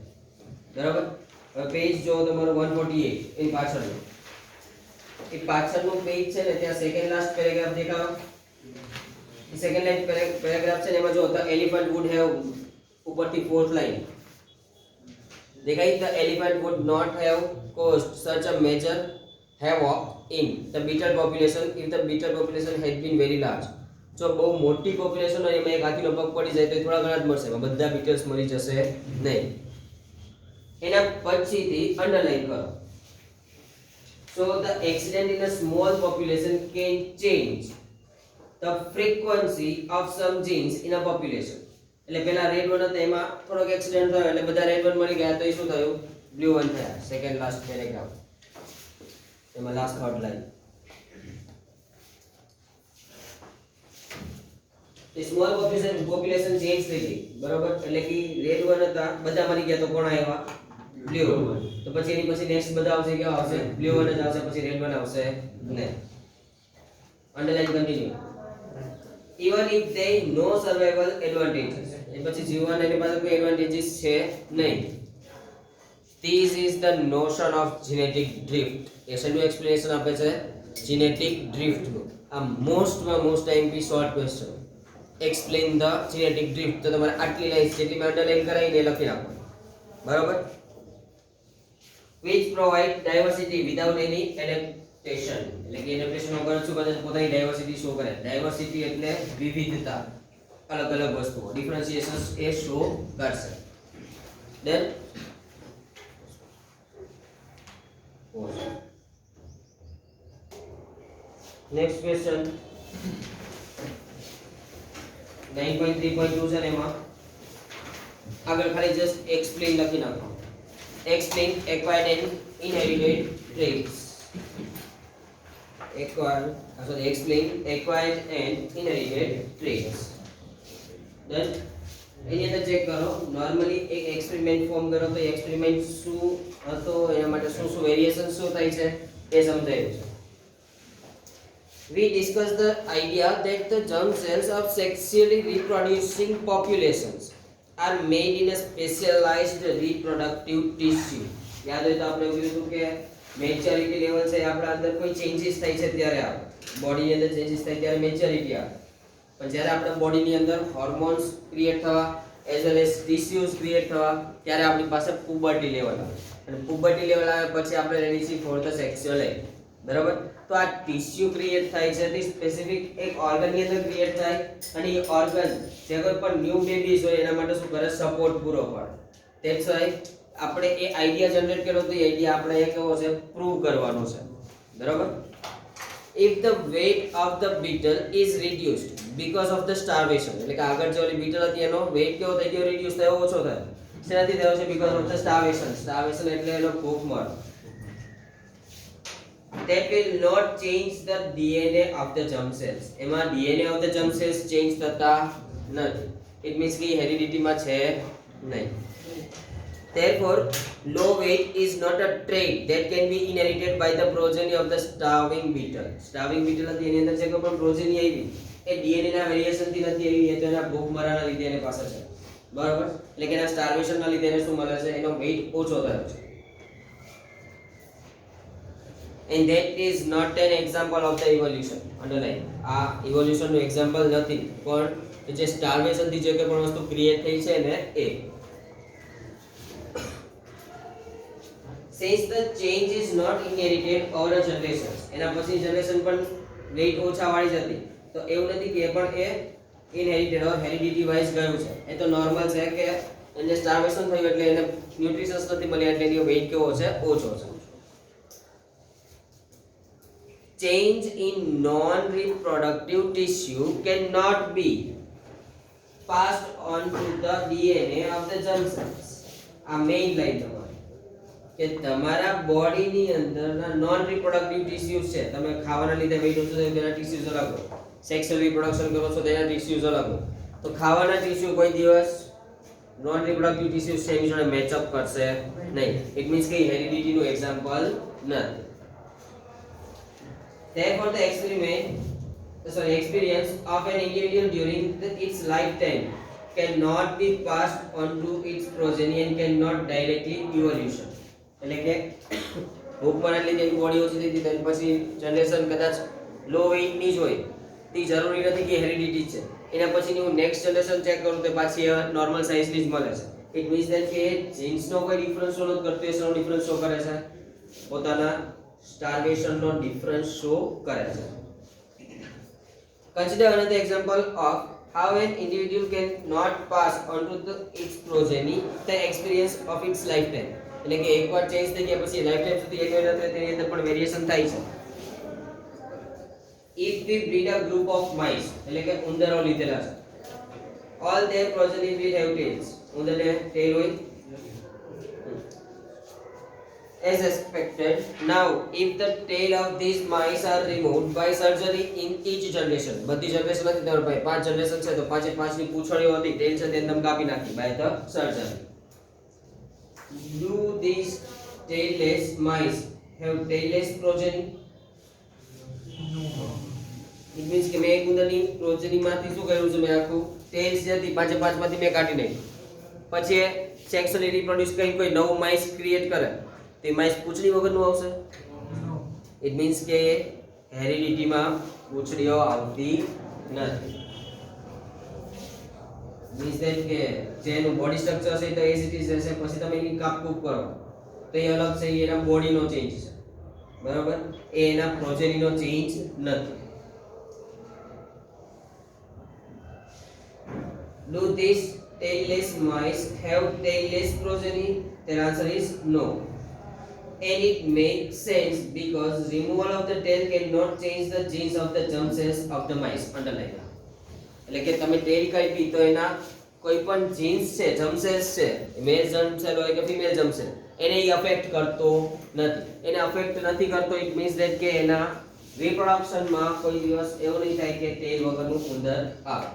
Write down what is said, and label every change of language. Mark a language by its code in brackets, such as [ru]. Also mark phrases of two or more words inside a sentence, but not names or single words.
[gu] બરાબર, હવે પેજ જો તમારો 148 એની પાછળનો, એ પાછળનું પેજ છે ને ત્યાં [en] second last paragraph [gu] દેખાડો. [en] second line paragraph [gu] છે ને એમાં જો [en] the elephant would have ઉપરથી fourth line દેખાઈ, the elephant would not have caused such a major havoc in the beetle population if the beetle population had been very large. [gu] જો બહુ મોટી પોપ્યુલેશન હોય એમાં એક હાથીનો પગ પડી જાય તો થોડા ઘણા જ મળશે, એમાં બધા બીટલ્સ મરી જશે નહીં. એના પછીથી અંડરલાઈન કરો. [en] So the accident in a small population can change the frequency of some genes in a population. [gu] એટલે પેલા [en] red one [gu] હતા એમાં થોડોક એક્સિડન્ટ થયો એટલે બધા [en] red one [gu] મળી ગયા તો એ શું થયું, [en] blue one [gu] થયા. [en] second last paragraph એમાં last third line. [gu] એ [en] small population change [gu] થઈ ગઈ. બરોબર, એટલે કે [en] red one [gu] હતા બધા મરી ગયા તો કોણ આવ્યા, [en] blue one. [gu] તો પછી એની પછી નેક્સ્ટ બધા આવશે, કેવા આવશે, [en] blue one [gu] જ આવશે, પછી [en] red one [gu] આવશે નહીં. [en] underline continue. even if they no survival advantages, [gu] એ પછી જીવન એની પાસે કોઈ એડવાન્ટેજીસ છે નહીં. [en] This is the notion of genetic drift. [gu] એ શેનું એક્સપ્લેનેશન આપે છે? [en] genetic drift [gu] નું. [en] આ most time short question. explain the genetic drift. [gu] તો તમારે આટલી લાઈન જેટલી મેં અંડરલાઈન કરાવીને લખી નાખો. બરાબર? [en] which provide diversity without any adaptation. [gu] એટલે કે એડેપ્ટેશન વગર શું કરે છે? પોતાની ડાયવર્સિટી શો કરે. ડાયવર્સિટી એટલે વિવિધતા, અલગ અલગ વસ્તુઓ. ડિફરન્શિએશન એ શો કરશે. [en] then next question [gu] 9.3.2 છે ને એમાં આગળ ખાલી [en] just explain [gu] લખી નાખો. [en] explain acquired and inherited traits. explain acquired and inherited traits. [gu] then એની અંદર ચેક કરો. નોર્મલી એક [en] experiment form [gu] કરો તો એક્સપેરિમેન્ટ શું હતો, એના માટે શું શું વેરિએશન શું થાય છે એ સમજાયું છે. [en] We discussed the idea that the germ cells of sexually reproducing populations are made in a specialized reproductive tissue. [gu] યાદ હોય તો આપણે એવું કીધું કે [en] maturity level [gu] છે આપણા અંદર કોઈ ચેન્જીસ થાય છે ત્યારે આવે, બોડીની અંદર ચેન્જીસ થાય ત્યારે મેચ્યોરિટી આવે. પણ જ્યારે આપણા બોડીની અંદર હોર્મોન્સ ક્રિએટ થવા [en] as well as tissues [gu] ક્રિએટ થવા ત્યારે આપણી પાસે [en] puberty level [gu] આવે. અને [en] puberty level [gu] આવે પછી આપણે રેડી છીએ [en] for the sexual act. [gu] બરાબર? તો આ ટિશ્યુ ક્રિએટ થાય છે તે સ્પેસિફિક એક ઓર્ગનની અંદર ક્રિએટ થાય અને એ ઓર્ગન જે કોઈ પણ [en] new babies [gu] હોય એના માટે શું કરે? સપોર્ટ પૂરો પાડે. [en] that's why [gu] આપણે એ [en] idea generate [gu] કર્યો તો એ આઈડિયા આપણે એ કેવો છે? પ્રૂવ કરવાનો છે. બરાબર? [en] if the weight of the beetle is reduced because of the starvation, [gu] એટલે કે આગળ જે ઓલી બીટલ હતી એનો વેઇટ કેવો થઈ ગયો? રિડ્યુસ થયો, ઓછો થયો. શેનાથી થયો છે? [en] because of the starvation. [gu] starvation એટલે એનો ભૂખમર. [en] that will not change the DNA of the germ cells. [gu] એમાં [en] DNA of the germ cells change [gu] થતા નથી. [en] it means [gu] કે heredity માં છે નહીં. [en] therefore low weight is not a trait that can be inherited by the progeny of the starving beetle. starving beetle [gu] હતી એની અંદર જે કોઈ પણ progeny આવી એ DNA ના વેરિએશન થી નથી આવી, એ તો એના ભૂખમરાના લીધે એની પાસે છે. બરાબર? એટલે કે એના સ્ટાર્વેશન ના લીધે એને શું મળે છે? એનો વેઇટ ઓછો થયો છે. [en] and that is not an example of the evolution. [gu] underline આ evolution નું એક્ઝામ્પલ નથી, પણ જે સ્ટાર્વેશન થી જે કોઈ પણ વસ્તુ ક્રિએટ થઈ છે ને એ. [en] since the change is not inherited over a generation, [gu] એના પછી જનરેશન પણ વેઇટ ઓછા વાળી જતી, તો એવું નથી કે એ પણ એ [en] inherited or heredity [gu] વાઇઝ ગયું છે. એ તો નોર્મલ છે કે એને સ્ટાર્વેશન થયું એટલે એને ન્યુટ્રિશન્સ નથી મળ્યા એટલે એનો વેઇટ કેવો છે? ઓછો છે. [en] change in non-reproductive tissue cannot be passed on to the DNA of the germ cells. [gu] આ [en] main line [gu] તમારી કે તમારા બોડીની અંદરના [en] non reproductive tissues [gu] છે. તમે ખાવાના લીધે વેઇટ ઓછું થયું તેના ટિશ્યુઝ અલગ હોય, [en] sexual reproduction [gu] કરો છો તેના ટિશ્યુઝ અલગ હોય. તો ખાવાના ટિશ્યુ કોઈ દિવસ [en] non reproductive tissues [gu] છે એની જોડે મેચઅપ કરશે નહીં. [en] it means [gu] કે હેરિડિટીનું એક્ઝામ્પલ નથી. [en] therefore the experience of an individual during its lifetime cannot be passed on to its progeny and cannot directly evolution. [gu] એટલે કે ભૂખમરના લીધે એની બોડી ઓછી થઈ હતી પછી જનરેશન કદાચ [en] low weightની [gu] જ હોય, તે જરૂરી નથી કે હેરિડિટી છે. એના પછીની હું [en] next generation [gu] ચેક કરું તો પાછી [en] normal sizeની [gu] જ મળે છે. [en] it means that [gu] કે જીન્સનો કોઈ [en] difference show [gu] નથી કરતો, એનો [en] difference show [gu] કરે છે, પોતાના સ્ટાર્વેશનનો [en] difference show [gu] કરે છે. [en] consider another example of how an individual can not pass on to its progeny the experience of its lifetime. [gu] એટલે કે એકવાર ચેન્જ થઈ ગયા પછી લાઈફટાઈમ સુધી એક વેલ્યુ રહે તેની અંદર પણ વેરિએશન થાય છે. [en] if we breed a group of mice, [gu] એટલે કે ઉંદરો લીધેલા છે, [en] all their progeny will have tails. [gu] ઉંદરને ટેલ હોય [en] as expected. Now if the tail of these mice are removed by surgery in each generation, [gu] બધી જનરેશન હતી તમારા ભાઈ 5 જનરેશન છે તો પાંચે પાંચની પૂંછડીઓ હતી ટેલ છે તેને તમે કાપી નાખી [en] by the surgery. do these tailless mice have tailless progeny? it means [gu] કે મેં એક ઉંદરની પ્રોજેની માંથી શું કર્યું છે? મેં આખું ટેલ્સ જે હતી પાંચે પાંચ માંથી મેં કાઢી નાખી, પછી [en] sexually reproduce [gu] કરીને કોઈ નવું માઇસ ક્રિએટ કરે તો એ માઇસ પૂંછડી વગરનું આવશે. [en] it means [gu] કે હેરિડિટીમાં પૂંછડીઓ આવતી નથી. [en] means that [gu] કે જેનું [en] body structure [gu] છે તો [en] as it is [gu] રહેશે. પછી તમે એની કાપકૂપ કરો તો એ અલગ છે, એ એના બોડીનો ચેન્જ છે, બરાબર. એ એના પ્રોજેનીનો ચેન્જ નથી. [en] Do these tailless mice have tailless progeny? Their answer is no. And it makes sense because removal of the tail cannot change the genes of the germ cells of the mice. Underline. [gu] એટલે કે તમે ટેલ કાપી તો એના કોઈ પણ જીન્સ છે, [en] germ cells [gu] છે, [en] male germ cell [gu] હોય કે [en] female germ cell, [gu] એને ઈ અફેક્ટ કરતો નથી. એને અફેક્ટ નથી કરતો, [en] it means that [gu] કે એના રિપ્રોડક્શનમાં કોઈ દિવસ એવું નહીં થાય કે ટેલ વગરનું ઉંદર આવે.